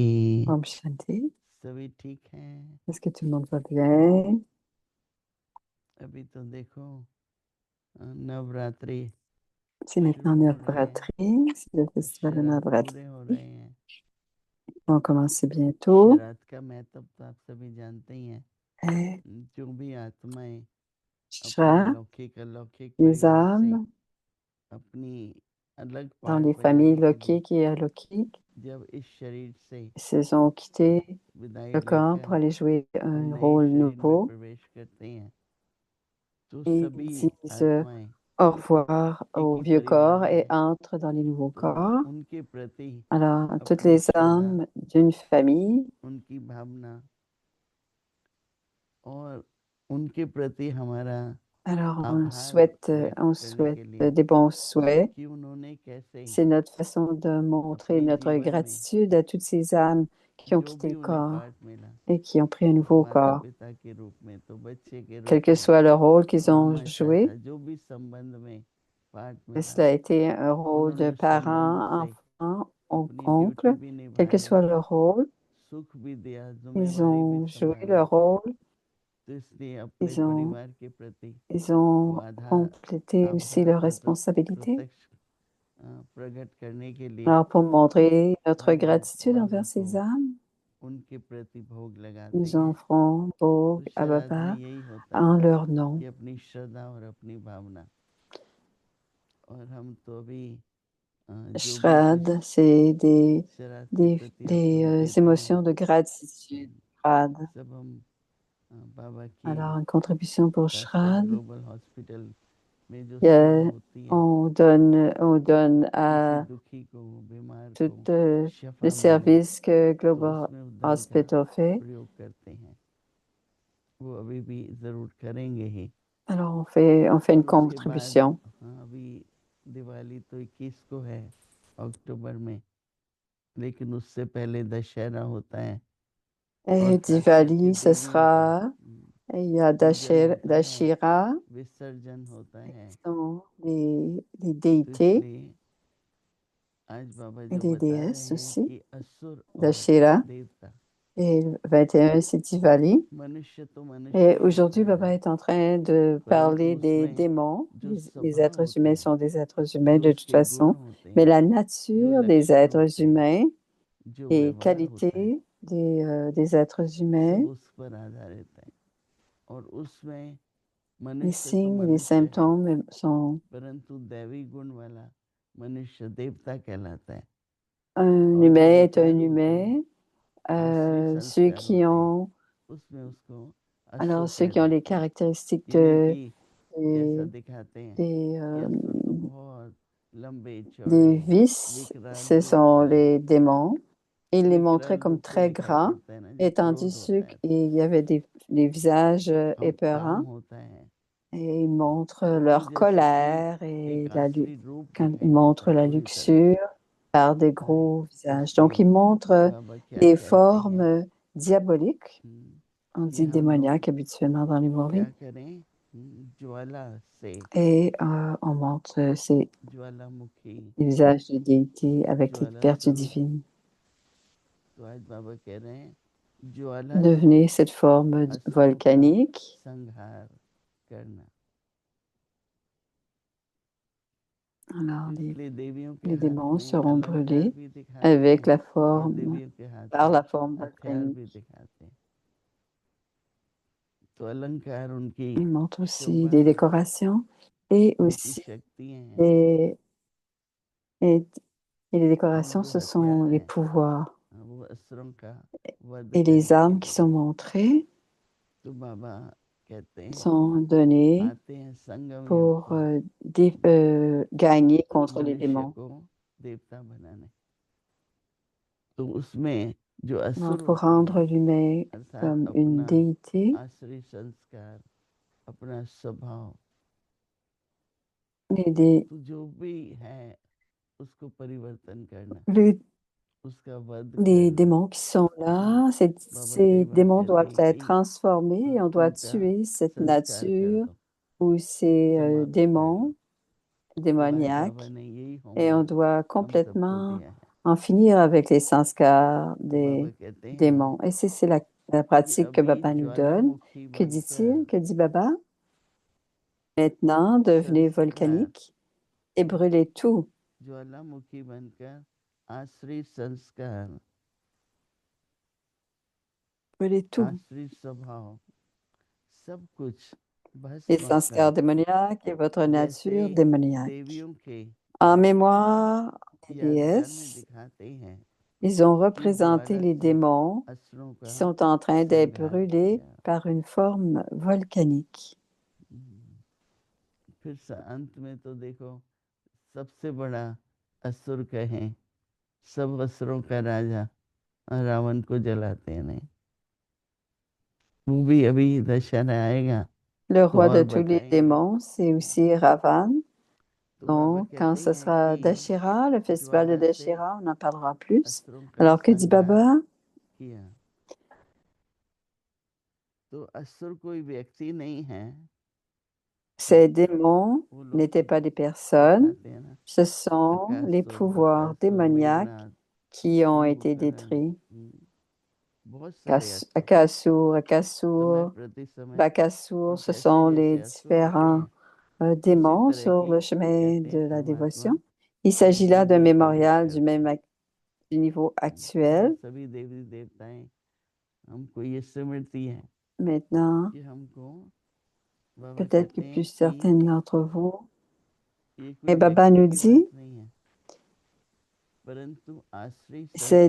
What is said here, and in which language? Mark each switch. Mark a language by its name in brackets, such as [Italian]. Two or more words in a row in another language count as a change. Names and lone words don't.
[Hindi] Om Shanti. सभी ठीक हैं? [French] Est-ce que tout le monde va bien? [Hindi] अभी तो देखो नवरात्रि [French] C'est maintenant [Hindi] शुरू हो रहे हैं, [French] Navratri, c'est le festival de [Hindi] शरद [French] Navratri. [Hindi] पूरे हो रहे हैं। [French] On va commencer bientôt. [Hindi] शरद का महत्व तो आप सभी जानते ही हैं। [French] Et [Hindi] जो भी आत्माएं अपने [French] Shra, [Hindi] लौकिक अलौकिक [French] les [Hindi] परिवार से [French] âmes [Hindi] अपनी अलग [French] dans [Hindi] पार्ट [French] les [Hindi] में [French] familles [Hindi] जाने के लिए [French] lokiques et alaukiques [Hindi] जब इस शरीर से [French] se sont quittés [Hindi] विदाई [French] le camp pour [Hindi] लेकर [French] aller jouer [Hindi] और [French] un [Hindi] नए [French] rôle [Hindi] शरीर में [French] nouveau [Hindi] प्रवेश करते हैं तो [French] et [Hindi] सभी [French] disent [Hindi] आत्माएं [French] au revoir [Hindi] एक [French] au [Hindi] ही [French] vieux [Hindi] परिवार [French] corps et [Hindi] हैं, [French] entrent dans les nouveaux [Hindi] तो [French] corps. [Hindi] उनके प्रति [French] Alors, toutes [Hindi] अपनी [French] les [Hindi] श्रद्धा, [French] âmes d'une famille, [Hindi] उनकी भावना और उनके प्रति हमारा [French] alors [Hindi] आभार व्यक्त [French] on [Hindi] करने [French] souhaite [Hindi] के लिए [French] des bons souhaits. [Hindi] कि उन्होंने कैसे [French] C'est notre façon de montrer [Hindi] अपने [French] notre [Hindi] जीवन में [French] gratitude à toutes ces âmes qui ont [Hindi] जो [French] quitté [Hindi] भी [French] le [Hindi] उन्हें [French] corps [Hindi] पाठ मिला, [French] et qui ont pris un [Hindi] तो [French] nouveau [Hindi] माता [French] corps. [Hindi] पिता के रूप में, तो बच्चे के [French] Quel [Hindi] रूप [French] que [Hindi] में, [French] soit le rôle qu'ils ont [Hindi] मामा [French] joué, [Hindi] चाचा, जो भी संबंध में पाठ [French] que [Hindi] मिला, [French] cela a été un rôle de [Hindi] उन्होंने संबंध [French] parent, [Hindi] से [French] enfant, [Hindi] अपनी ड्यूटी [French] oncle, [Hindi] भी [French] quel que [Hindi] निभाई, [French] soit le rôle, [Hindi] सुख भी दिया, [French] ils [Hindi] जिम्मेवारी भी [French] ont joué [Hindi] संभाली। [French] leur rôle, [Hindi] तो इसलिए अपने [French] ils ont, [Hindi] परिवार के प्रति [French] ils [Hindi] वो [French] ont complété aussi [Hindi] आभार [French] leurs responsabilités. [Hindi] प्रत्यक्ष प्रकट करने के लिए [French] Alors, pour montrer notre [Hindi] हम [French] gratitude [Hindi] माला [French] envers [Hindi] को [French] ces âmes, [Hindi] उनके प्रति भोग लगाते [French] nous [Hindi] हैं। [French] offrons [Hindi] तो [French] Bhog à [Hindi] श्राद्ध में [French] Baba [Hindi] यही होता है [French] en leur nom. [Hindi] कि अपनी श्रद्धा और अपनी भावना, और हम तो अभी जो भी कुछ [French] Shrad, c'est [Hindi] श्राद्ध के प्रति आप लोग देते [French] émotions [Hindi] हैं, [French] de gratitude. Shrad. [Hindi] सब हम बाबा की [French] Alors, une contribution pour [Hindi] शास्त्रा [French] Shrad. [Hindi] ग्लोबल हॉस्पिटल में जो सेवा [French] Euh, [Hindi] होती है, [French] on donne [Hindi] किसी [French] à [Hindi] दुखी को, बीमार [French] tout [Hindi] को [French] le [Hindi] शफा मिले, [French] service que [Hindi] तो [French] Global [Hindi] उसमें धन का [French] Hospital fait. [Hindi] प्रयोग करते हैं। वो अभी भी ज़रूर करेंगे ही। [French] Alors, on fait une [Hindi] और उसके बाद [French] contribution. [Hindi] हाँ, अभी दिवाली तो 21 को है अक्टूबर में, लेकिन उससे पहले दशहरा होता है और [French] Et [Hindi] खास करके [French] Diwali, ce [Hindi] देवियों का [French] sera, il y a [Hindi] पूजन होता है, [French] Dashira, [Hindi] विसर्जन होता है। [French] qui sont les [Hindi] तो [French] déités [Hindi] इसलिए आज बाबा [French] et [Hindi] जो [French] les [Hindi] बता रहे [French] déesses [Hindi] हैं [French] aussi. [Hindi] कि असुर और [French] Dashira, [Hindi] देवता, [French] et le 21, c'est Diwali. [Hindi] मनुष्य तो मनुष्य [French] Et [Hindi] ही होता [French] aujourd'hui, Baba [Hindi] है, [French] est en train de [Hindi] परंतु [French] parler des [Hindi] उसमें [French] démons. [Hindi] जो [French] Les [Hindi] स्वभाव [French] êtres [Hindi] होते [French] humains [Hindi] हैं, [French] sont des êtres humains [Hindi] जो [French] de toute [Hindi] उसके गुण [French] façon. [Hindi] होते [French] Mais [Hindi] हैं, [French] la [Hindi] जो [French] nature des [Hindi] लक्षण [French] êtres [Hindi] होते हैं, [French] humains, [Hindi] जो [French] les [Hindi] व्यवहार होता है, [French] qualités des êtres humains, [Hindi] सब उस पर आधारित है। और उसमें [French] les [Hindi] मनुष्य तो [French] signes et les [Hindi] मनुष्य है, [French] symptômes sont [Hindi] परंतु दैवी गुण वाला मनुष्य देवता कहलाता है। [French] un [Hindi] और जो [French] humain est un [Hindi] विकार होते हैं, [French] humain. [Hindi] आश्रय [French] Ceux [Hindi] संस्कार [French] qui [Hindi] होते हैं, [French] ont, [Hindi] उसमें उसको [French] alors [Hindi] असुर [French] ceux [Hindi] कह [French] qui ont les [Hindi] देते हैं। [French] caractéristiques [Hindi] यानी कि कैसा [French] des, [Hindi] दिखाते हैं [French] des, [Hindi] कि [French] euh, [Hindi] असुर तो बहुत लंबे [French] des [Hindi] चौड़े [French] vices, [Hindi] विकराल [French] ce [Hindi] रूप [French] sont [Hindi] वाले, [French] les démons. Il les montrait [Hindi] विकराल [French] comme [Hindi] रूप से [French] très [Hindi] दिखाई [French] grands, [Hindi] पड़ता है ना, जो [French] et tandis [Hindi] क्रोध [French] ceux [Hindi] होता है, [French] qui y avait des visages [Hindi] काम [French] épeurants, [Hindi] होता है। [French] et ils montrent [Hindi] तो [French] leur [Hindi] जैसे कि [French] colère et [Hindi] एक आसुरी रूप [French] quand ils [Hindi] दिखाई देता [French] montrent [Hindi] है [French] la [Hindi] पूरी तरह से। [French] luxure par des [Hindi] हाँ, [French] gros visages. Donc, [Hindi] इसलिए [French] ils montrent [Hindi] बाबा क्या [French] des [Hindi] कहते हैं, [French] formes diaboliques, on [Hindi] कि [French] dit [Hindi] हम लोग [French] démoniaques habituellement dans les [Hindi] क्या [French] mots. [Hindi] करें, ज्वाला से, [French] Et on montre ces [Hindi] ज्वालामुखी, [French] visages de déité avec les [Hindi] ज्वाला [French] vertus [Hindi] स्वरूप। [French] divines. [Hindi] तो आज बाबा कह रहे हैं ज्वाला से [French] Devenez cette forme [Hindi] असुरों का [French] volcanique. [Hindi] संहार करना। [French] Alors, [Hindi] इसलिए देवियों के [French] les [Hindi] हाथ [French] démons [Hindi] में [French] seront [Hindi] अलंकार [French] brûlés [Hindi] भी दिखाते [French] avec [Hindi] हैं [French] la [Hindi] और [French] forme, [Hindi] देवियों के हाथ [French] par [Hindi] में [French] la forme [Hindi] हथियार भी [French] volcanique. [Hindi] दिखाते हैं। तो अलंकार उनकी [French] Il montre aussi [Hindi] शोभा [French] des [Hindi] है, [French] décorations et [Hindi] उनकी [French] aussi [Hindi] शक्तियां हैं। [French] les, et, et les [Hindi] और [French] décorations, [Hindi] जो [French] ce sont [Hindi] हथियार [French] les [Hindi] हैं, [French] pouvoirs. [Hindi] वो असुरों का वध [French] Et les [Hindi] करने के [French] armes qui [Hindi] लिए। [French] sont montrées [Hindi] तो बाबा कहते हैं [French] sont données [Hindi] आते हैं संगम युग [French] pour [Hindi] को [French] gagner contre les [Hindi] मनुष्य [French] démons. [Hindi] को देवता बनाने। तो उसमें जो [French] Alors, [Hindi] असुर [French] pour [Hindi] होते हैं, [French] rendre l'humain [Hindi] अर्थात [French] comme une [Hindi] अपना [French] déité, [Hindi] आश्रय संस्कार, अपना स्वभाव, [French] les, [Hindi] तो जो भी है उसको परिवर्तन करना, [French] les [Hindi] उसका वध [French] les [Hindi] करना। [French] démons qui sont là, [Hindi] बाबा कई [French] ces [Hindi] बार [French] démons [Hindi] कहते [French] doivent [Hindi] हैं [French] être [Hindi] कि [French] transformés et on doit [Hindi] उनका [French] tuer cette [Hindi] संस्कार कर [French] nature [Hindi] दो, [French] ou ces [Hindi] समाप्त कर दो। [French] démons [Hindi] तो आज बाबा [French] démoniaques [Hindi] ने यही [French] et on [Hindi] होमवर्क [French] doit [Hindi] हम सबको [French] complètement [Hindi] दिया है। [French] en finir avec les sanskars [Hindi] तो बाबा [French] des [Hindi] कहते हैं [French] démons. Et c'est la [Hindi] कि [French] pratique que [Hindi] अभी [French] Baba nous donne. [Hindi] ज्वालामुखी [French] Que [Hindi] बनकर [French] dit-il? Que dit Baba? Maintenant, devenez [Hindi] संस्कार, [French] volcanique et brûlez tout. [Hindi] ज्वालामुखी बनकर आश्रित संस्कार, [French] Brûlez tout. [Hindi] आश्रित स्वभाव, सब कुछ [French] Les [Hindi] भस्म [French] sanskars [Hindi] कर, [French] démoniaques et votre [Hindi] जैसे [French] nature démoniaque. [Hindi] देवियों के [French] En mémoire des [Hindi] यादगार में [French] déesses, [Hindi] दिखाते हैं [French] ils ont [Hindi] कि [French] représenté [Hindi] ज्वाला [French] les [Hindi] से [French] démons [Hindi] असुरों [French] qui [Hindi] का [French] sont en train d'être [Hindi] संहार [French] brûlés [Hindi] किया। [French] par une forme volcanique. [Hindi] फिर अंत में तो देखो सबसे बड़ा असुर कहें, सब असुरों का राजा रावण को जलाते हैं। नहीं, वो भी अभी दशहरा आएगा [French] Le [Hindi] तो [French] roi [Hindi] और [French] de tous les [Hindi] बताएंगे। [French] démons, c'est aussi Ravan. [Hindi] तो बाबा [French] Donc, quand [Hindi] कहते [French] ce [Hindi] हैं [French] sera [Hindi] कि [French] Dashira, le festival de [Hindi] ज्वाला से [French] Dashira, on en parlera plus. [Hindi] असुरों का [French] Alors, que dit [Hindi] संहार [French] Baba? [Hindi] किया। तो असुर कोई व्यक्ति नहीं है, [French] Ces démons [Hindi] वो लोग [French] n'étaient pas des personnes, [Hindi] दिखाते हैं ना, [French] ce sont les [Hindi] अकासुर, [French] pouvoirs [Hindi] बकासुर, [French] démoniaques [Hindi] मेघनाथ, [French] qui ont été [Hindi] कुंभकर्ण, [French] détruits. [Hindi] बहुत सारे असुर [French] Akasur, [Hindi] समय [French] Akasur, [Hindi] प्रति समय [French] Bakasur, ce [Hindi] जैसे [French] sont les [Hindi] जैसे असुर होते [French] différents [Hindi] हैं उसी [French] démons [Hindi] तरह [French] sur [Hindi] की [French] le chemin [Hindi] कहते [French] de [Hindi] हैं [French] la [Hindi] परमात्मा [French] dévotion. Il s'agit là [Hindi] बुद्धि [French] d'un [Hindi] में प्रवेश [French] mémorial du [Hindi] करते [French] même [Hindi] हैं। [French] du niveau [Hindi] तो [French] actuel. [Hindi] सभी देवी देवताएं हमको ये स्मृति है [French] Maintenant, [Hindi] कि हमको बाबा [French] peut-être que [Hindi] कहते [French] plus [Hindi] हैं कि [French] certaines d'entre vous, [Hindi] ये [French] et [Hindi] कोई [French] Baba [Hindi] व्यक्ति [French] nous [Hindi] की बात [French] dit, [Hindi] नहीं है, परंतु आश्रय [French] ces